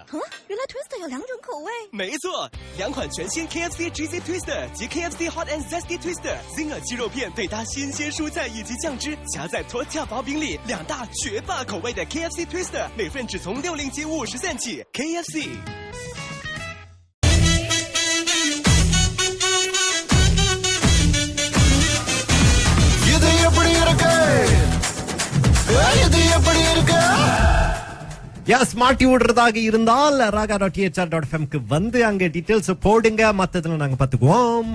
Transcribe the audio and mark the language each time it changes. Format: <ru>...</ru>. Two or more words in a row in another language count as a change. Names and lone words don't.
<zh>原来 Twister 有2种口味。没错，2款全新 KFC Cheesy Twister 及 KFC Hot and Zesty Twister。Zinger 鸡肉片配搭新鲜蔬菜以及酱汁，夹在tortilla薄饼里，2大绝霸口味的 KFC Twister， 每份只从60及50cent 起。KFC。</zh> <ta>மாட்டி விடுறதாக இருந்தால் raga.thr.fm வந்து அங்க டீடைல்ஸ் போடுங்க, மத்ததுல நாங்க பாத்துக்குவோம்.</ta>